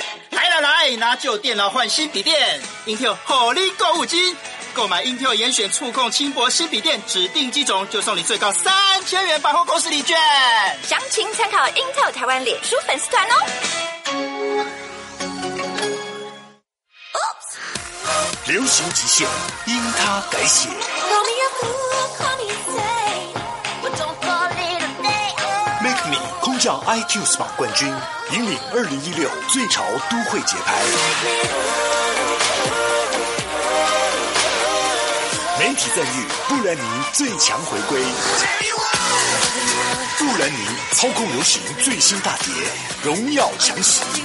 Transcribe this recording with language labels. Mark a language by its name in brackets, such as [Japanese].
[Chinese] 来来来，拿旧电脑换新笔电。Intel 火力购物金，购买 Intel 严选触控轻薄新笔电指定机种，就送你最高3000元百货公司礼券。详情参考 Intel 台湾脸书粉丝团哦。 Oops， 流行极限因他改写。 [English] Call me a fool, call me insane, but don't call it a day. Make me [Chinese] 空降 iQ Smart 冠军，引领2016最潮都会节拍。媒体赞誉布兰妮最强回归，布兰妮操控流行最新大碟，荣耀强袭。